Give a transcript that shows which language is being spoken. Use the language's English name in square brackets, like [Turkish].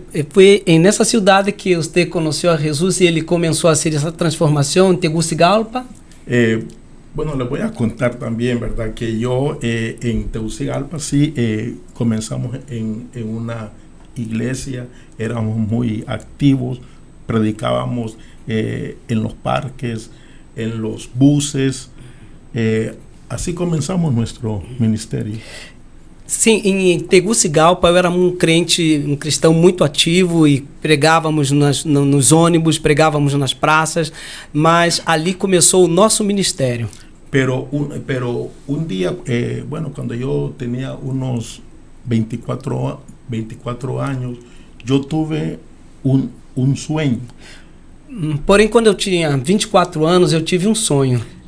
[Portuguese] Foi nessa cidade que você conheceu a Jesus e ele começou a fazer essa transformação em Tegucigalpa. [Spanish] Bueno, les voy a contar también, ¿verdad? Que yo en Tegucigalpa sí comenzamos en una iglesia, éramos muy activos, predicábamos en los parques, en los buses, así comenzamos nuestro ministerio. [Portuguese] Sim, em Tegucigalpa eu era um cristão muito ativo e pregávamos nos ônibus, pregávamos nas praças, mas ali começou o nosso ministério. [Spanish] Pero un día, bueno, cuando yo tenía unos 24 años, yo tuve un sueño. [Portuguese] Porém, quando eu tinha 24 anos, eu tive um sonho.